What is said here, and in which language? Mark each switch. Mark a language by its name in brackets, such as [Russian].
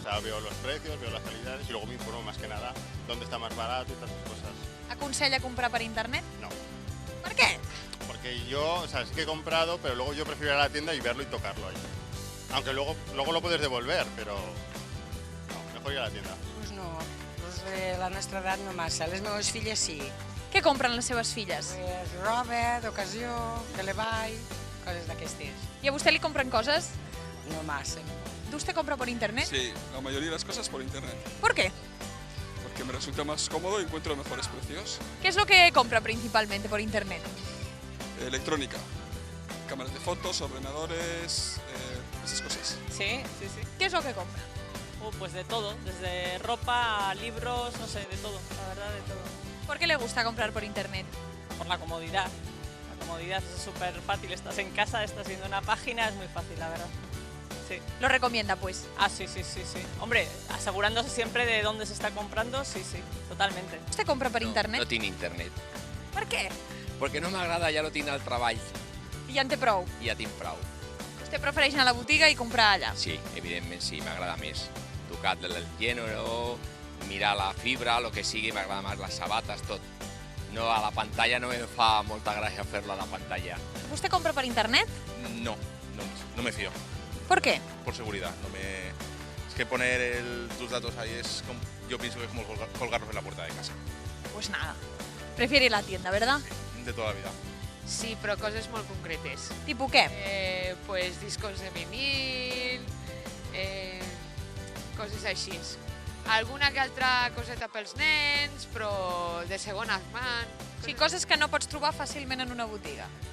[Spanish] O sea, veo los precios, veo las calidades y luego me informo más que nada dónde está más barato y tantas cosas. ¿Aconsella comprar por internet? No. ¿Por qué? Porque yo, o sea, sí que he comprado, pero luego yo prefiero ir a la tienda y verlo y tocarlo ahí. Aunque luego lo puedes devolver, però no, mejor ir a la tienda. [Catalan] Pues no, la nostra edat no massa. Les meves filles sí. Què compren les seves filles? Pues roba, d'ocasió, de l'Ebay, coses d'aquestes. I a vostè li compren coses? No massa. [Spanish] ¿Usted compra por internet? Sí, la mayoría de las cosas por internet. ¿Por qué? Porque me resulta más cómodo y encuentro mejores precios. ¿Qué es lo que compra principalmente por internet? Electrónica, cámaras de fotos, ordenadores, esas cosas. Sí. ¿Qué es lo que compra? Pues de todo, desde ropa, libros, no sé, de todo, la verdad, de todo. ¿Por qué le gusta comprar por internet? Por la comodidad. La comodidad es súper fácil, estás en casa, estás viendo una página, es muy fácil, la verdad. Sí. ¿Lo recomienda, pues? Sí. Hombre, asegurándose siempre de dónde se está comprando, sí, totalmente. ¿Usted compra per internet? [Catalan] No tinc internet. Per què? Perquè no m'agrada, ja lo tinc al treball I ja en té prou. i ja tinc prou. Vostè prefereix anar a la botiga i comprar allà? Sí, evidentment sí, m'agrada més. Tocat el gènere, mirar la fibra, el que sigui, m'agrada més les sabates, tot. No, a la pantalla no em fa molta gràcia fer-lo a la pantalla. [Spanish] ¿Usted compra per internet? No me fío, ¿Por qué? por seguridad. Es que poner tus datos ahí yo pienso que es como colgarlos en la puerta de casa. Pues nada. Prefiere la tienda, ¿verdad? De toda la vida. [Catalan] Sí, però coses molt concretes. [Spanish] ¿Tipo qué? [Catalan] Pues discos de vinil, coses així. Alguna que altra coseta pels nens, però de segona mà. Sí, coses que no pots trobar fàcilment en una botiga.